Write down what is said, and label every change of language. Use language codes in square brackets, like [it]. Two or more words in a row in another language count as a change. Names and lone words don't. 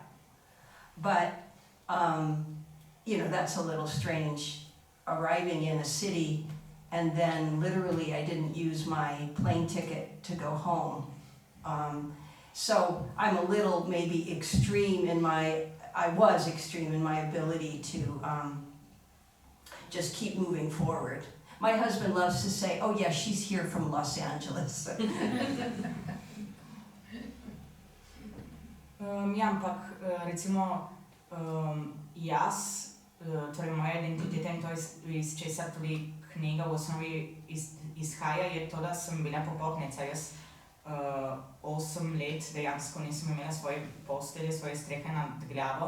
[en] But, that's a little strange, arriving in a city and then literally I didn't use my plane ticket to go home. So I'm a little maybe extreme I was extreme in my ability to just keep moving forward. My husband loves to say, oh yeah, she's here from Los Angeles. [sl] Ja, ampak recimo jaz, torej moja identiteta in to iz česar tudi knjiga v osnovi izhaja, je to, da sem bila popotnica. Jaz 8 let dejansko nisem imela svoje postelje, svoje strehe nad glavo.